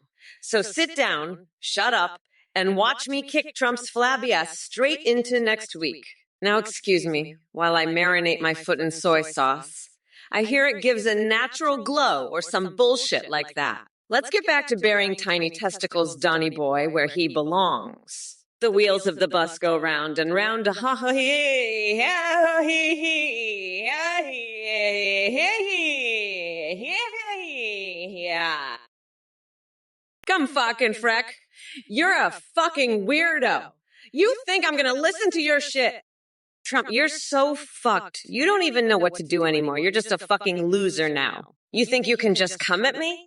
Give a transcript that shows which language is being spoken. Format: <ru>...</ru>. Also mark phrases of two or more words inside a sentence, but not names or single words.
<en>So sit down, shut up, and watch me kick Trump's flabby ass straight into next week. Now excuse me while I marinate my foot in soy sauce. I hear it gives a natural glow or some bullshit like that. Let's get back to burying tiny testicles, Donny boy, where he belongs. The wheels of the bus go round and round, ha ha hee, ha hee hee, ha hee hee, yeah. Come fucking Freck, you're a fucking weirdo. You think I'm gonna listen to your shit? Trump, you're so fucked. You don't even know what to do anymore. You're just a fucking loser now. You think you can just come at me?</en>